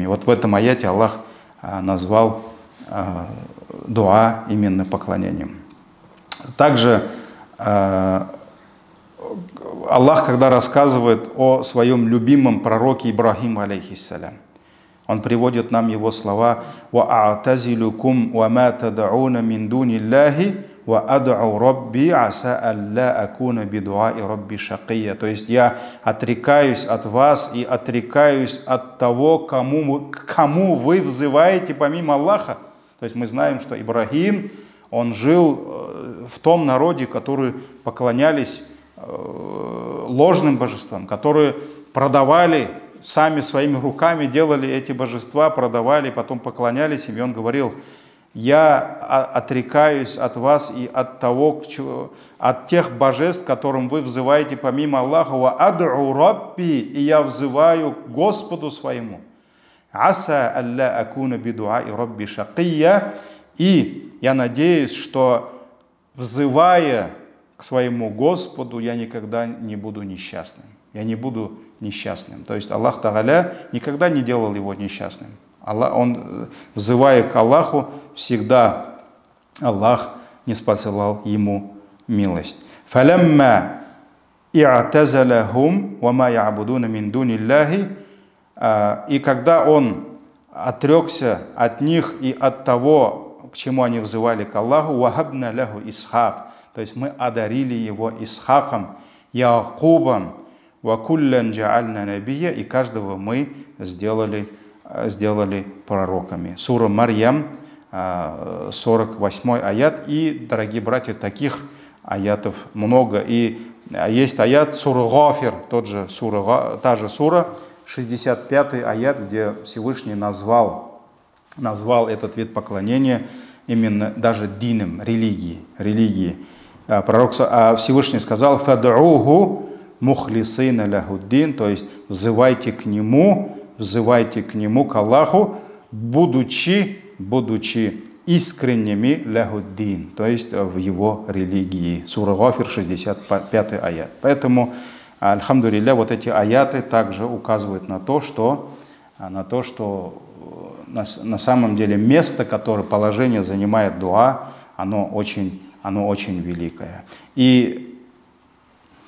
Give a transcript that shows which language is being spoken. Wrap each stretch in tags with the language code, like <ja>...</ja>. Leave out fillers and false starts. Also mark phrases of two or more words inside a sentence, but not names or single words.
<ru>Вот в этом аяте Аллах назвал дуа именно поклонением. Также Аллах, когда рассказывает о своем любимом пророке Ибрахиму, алейхиссалям, он приводит нам его слова:</ru> <ar>«وأعتزلكم وما تدعون من دون الله وأدعو ربي عسى ألا أكون بدعاء ربي شقيا».</ar> <ru>То есть я отрекаюсь от вас и отрекаюсь от того, кому вы взываете помимо Аллаха. То есть мы знаем, что Ибрахим, он жил в том народе, которые поклонялись ложным божествам, которые продавали, сами своими руками делали эти божества, продавали, потом поклонялись им. И он говорил: я отрекаюсь от вас и от тех божеств, которым вы взываете помимо Аллаха,</ru> <ar>وأدعو ربي,</ar> <ru>и я взываю к Господу своему.</ru> <ar>عسى ألا أكون بدعاء ربي شقيا,</ar> <ru>и я надеюсь, что, взывая к своему Господу, я никогда не буду несчастным. Я не буду несчастным. То есть Аллах Тааля никогда не делал его несчастным. Он, взывая к Аллаху, всегда Аллах не спосылал ему милость.</ru> <ar>«فلما اعتزلهم وما يعبدون من دون الله»,</ar> <ru>и когда он отрекся от них и от того, к чему они взывали к Аллаху,</ru> <ar>«وهبنا له إسحاق»,</ar> <ru>то есть мы одарили его Исхаком, Яакубом,</ru> <ar>«وكلا جعلنا نبيا»,</ar> <ru>и каждого мы сделали пророками. Сура Марьям, 48 аят. И, дорогие братья, таких аятов много. И есть аят сура Гафир, та же сура, 65 аят, где Всевышний назвал этот вид поклонения именно даже дином, религии. Пророк Всевышний сказал:</ru> <ar>«فادعوه مخلصين له الدين»,</ar> <ru>то есть взывайте к нему, к Аллаху, будучи искренними лахуддин, то есть в его религии. Сура Гафир, 65 аят. Поэтому, альхамдулилля, вот эти аяты также указывают на то, что на самом деле место, которое положение занимает дуа, оно очень великое.</ru>